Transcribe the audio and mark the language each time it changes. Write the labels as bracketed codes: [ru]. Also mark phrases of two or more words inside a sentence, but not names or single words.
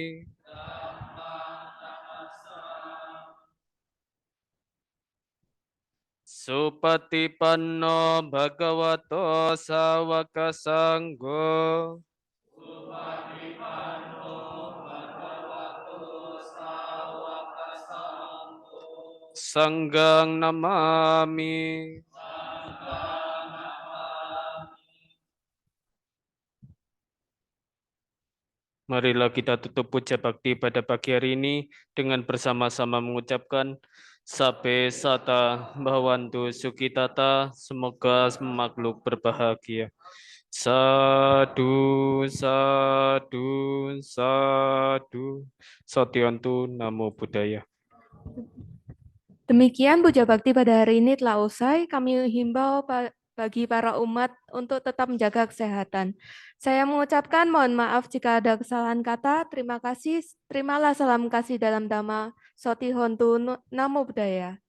[pi] Supatipanno Bhagavato Sawaka Sangho. Sanggang Namami. [id] Marilah kita tutup puja bakti pada pagi hari ini dengan bersama-sama mengucapkan [pi] Sabe Sata Bhavantu Sukitata, [id] semoga makhluk berbahagia. [pi] Sadu, sadu, sadu. Satyantu Namo Buddhaya. [id] Demikian puja bakti pada hari ini telah usai. Kami himbau bagi para umat untuk tetap menjaga kesehatan. Saya mengucapkan mohon maaf jika ada kesalahan kata. Terima kasih. Terimalah salam kasih dalam Dhamma. [pi] Soti Hontu Namo Buddhaya.